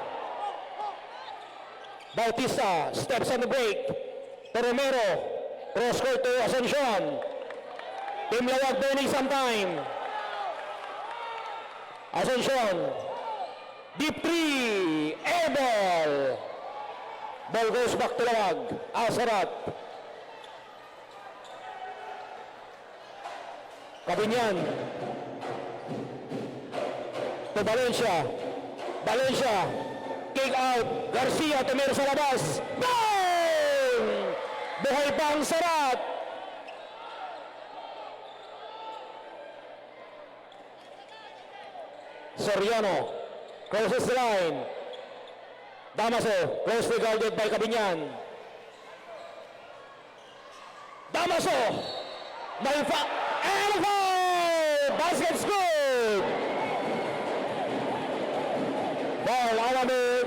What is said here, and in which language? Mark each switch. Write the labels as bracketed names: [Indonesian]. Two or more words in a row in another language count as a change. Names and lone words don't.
[English] Bautista steps on the break. To Romero, cross court to Asuncion. Team Lawag burning some time. Asuncion, deep three, air ball. Ball goes back to Lawag. Asarat. Cabinyan to Valencia. Valencia kick out. [Filipino] Garcia tumira sa labas. Bang! Buhay pa ang Sarat. [English] Soriano crosses the line. Damaso closely guarded by Cabinyan. Damaso may and a foul! Basket's good! Ball Alamid.